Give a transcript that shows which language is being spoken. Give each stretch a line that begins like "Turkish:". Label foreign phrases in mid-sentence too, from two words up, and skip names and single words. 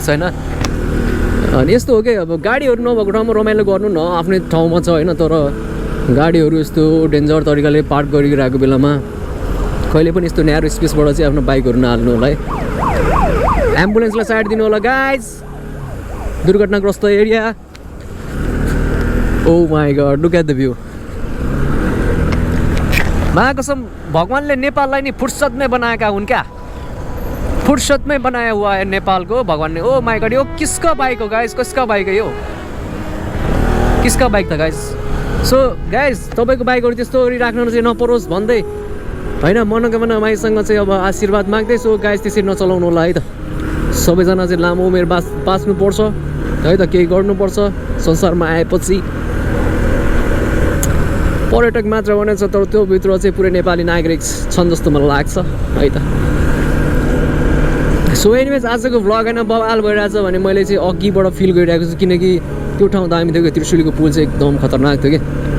Nepali: होइन अनि यस्तो हो कि अब गाडीहरू नभएको ठाउँमा रमाइलो गर्नु न आफ्नै ठाउँमा छ होइन तर गाडीहरू यस्तो डेन्जर तरिकाले पार्क गरिरहेको बेलामा कहिले पनि यस्तो न्यारो स्पेसबाट चाहिँ आफ्नो बाइकहरू नहाल्नु होला है एम्बुलेन्सलाई साइड दिनु होला गाइज दुर्घटनाग्रस्त एरिया
English: oh my god look at the view
Nepali: महाकसम भगवानले नेपाललाई नि फुर्सद में बनाएका हुन् क्या
Hindi: फुर्सद में बनाया हुआ है नेपाल को भगवान ने
English: oh my god
Nepali: यो
Hindi: किसका बाइक हो
Nepali: गाइज
Hindi: किसका बाइक है यो किसका बाइक था
Nepali: गाइज सो गाइज तपाईँको बाइकहरू त्यस्तो राख्न चाहिँ नपरोस् भन्दै होइन मनोकामना माईसँग चाहिँ अब आशीर्वाद माग्दैछु गाइज त्यसरी नचलाउनु होला है त सबैजना चाहिँ लामो उमेर बाँच्नुपर्छ है त केही गर्नुपर्छ संसारमा आएपछि पर्यटक मात्र बनेछ तर त्यो भित्र चाहिँ पुरै नेपाली नागरिक छन् जस्तो मलाई लाग्छ है त
English: so anyways
Nepali: आजको भ्लग होइन बवाल भइरहेछ भने मैले चाहिँ अघिबाट फिल गरिरहेको छु किनकि त्यो ठाउँ दामी थियो कि त्रिशुलीको पुल चाहिँ एकदम खतरनाक थियो कि